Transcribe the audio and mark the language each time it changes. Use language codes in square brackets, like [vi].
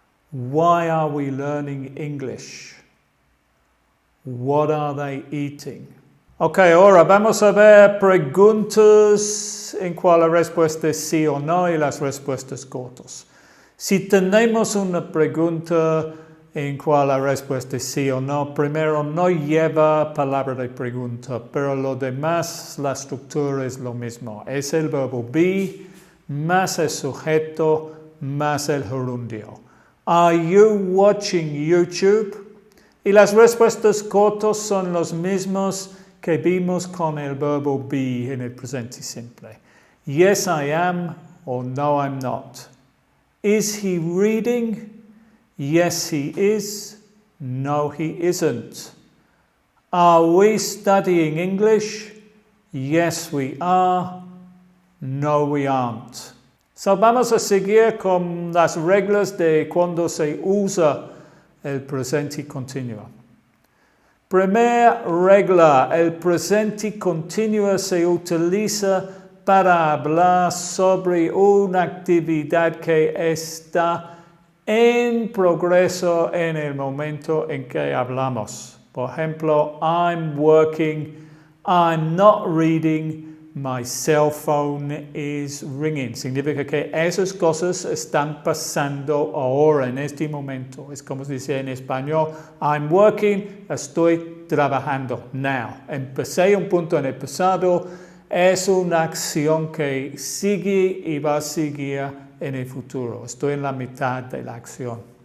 [en] Why are we learning English? What are they eating? [es] Ok, ahora vamos a ver preguntas en cual la respuesta es sí o no y las respuestas cortas. Si tenemos una pregunta en cual la respuesta es sí o no, primero no lleva palabra de pregunta, pero lo demás, la estructura es lo mismo. Es el verbo be más el sujeto más el gerundio. [en] Are you watching YouTube? [es] Y las respuestas cortas son los mismos que vimos con el verbo be en el presente simple. [en] Yes, I am, or no, I'm not. Is he reading? Yes, he is. No, he isn't. Are we studying English? Yes, we are. No, we aren't. [es] So, vamos a seguir con las reglas de cuando se usa el presente continuo. Primera regla, el presente continuo se utiliza para hablar sobre una actividad que está en progreso en el momento en que hablamos. Por ejemplo, [en] I'm working, I'm not reading, my cell phone is ringing. [es] Significa que esas cosas están pasando ahora, en este momento. Es como se dice en español, [en] I'm working, [es] estoy trabajando, now. Empecé un punto en el pasado, es una acción que sigue y va a seguir en el futuro. Estoy en la mitad de la acción.